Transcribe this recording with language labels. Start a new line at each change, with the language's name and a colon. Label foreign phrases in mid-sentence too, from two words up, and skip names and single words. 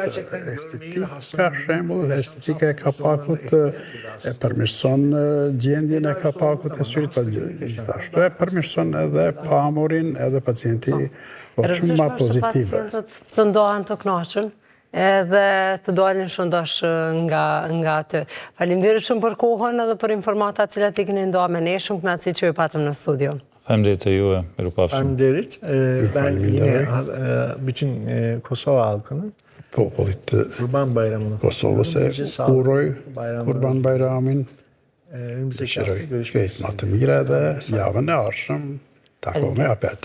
Albanian: Estetika, shembull, estetika e kapakut e përmirëson gjendjen e kapakut e syrit, pa gjithashtu e përmirëson edhe pamurin edhe pacienti shumë ma pozitive. Pacientët të ndohen të kënaqur edhe të dalin shëndosh nga aty. Faleminderit shumë për kohën edhe për informatat cilat i keni ndoa me ne. Shumë kënaqësi që ju patëm në studio. Faleminderit e juve, mirupafshim. Faleminderit.
Turkish: Ben yine bütün Kosova halkının
Albanian: Popullit të
Turkish: Kurban Bayramı'nı
Albanian: Kosovës e uroj Kurban Bayramin,
Turkish: önümüzdeki hafta
Albanian: dëshiroj
Turkish: görüşmek
Albanian: shpejt më të mira dhe javën e ardhshëm takojmë apet.